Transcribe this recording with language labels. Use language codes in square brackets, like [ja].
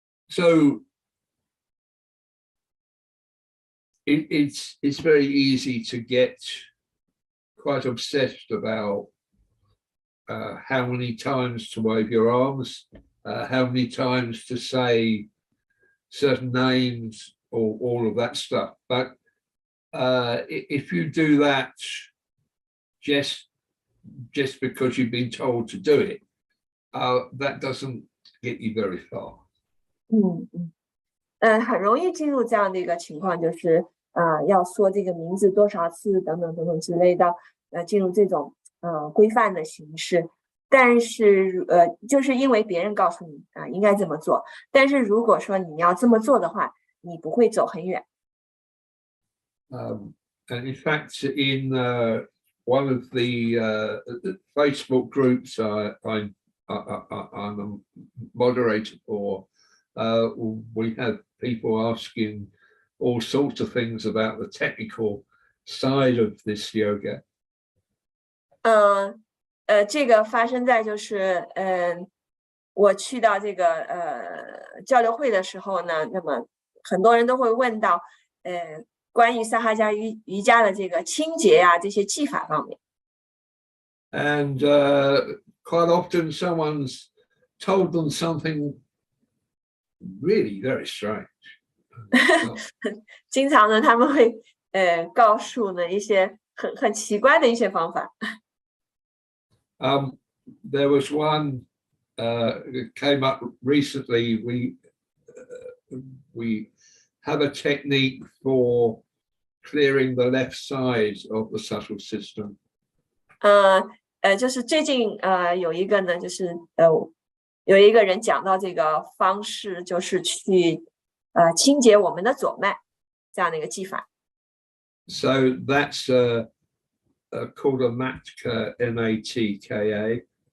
[en] So it's very easy to get quite obsessed about how many times to wave your arms, how many times to say certain names, or all of that stuff. But if you do that just because you've been told to do it, that doesn't get you very far. [zh] 很容易进入这样的一个情况，就是要说这个名字多少次等等等等之类的，进入这种规范的形式。但是就是因为别人告诉你应该这么做，但是如果说你要这么做的话，你不会走很远。 [en] And in fact, in one of the Facebook groups I'm a moderator for, we have people asking all sorts of things about the technical side of this yoga. [zh] 这个发生在就是我去到这个交流会的时候呢，那么很多人都会问到关于萨哈加瑜伽的这个清洁呀这些技法方面。 [en] And quite often someone's told them something really very strange. [zh] 经常呢他们会告诉呢一些很奇怪的一些方法。 [en] There was one came up recently. We have a technique for clearing the left side of the subtle system. [zh] 就是最近有一个呢，就是有一个人讲到这个方式，就是去清洁我们的左脉这样的一个技法。 [en] So that's called a matka, M-A-T-K-A.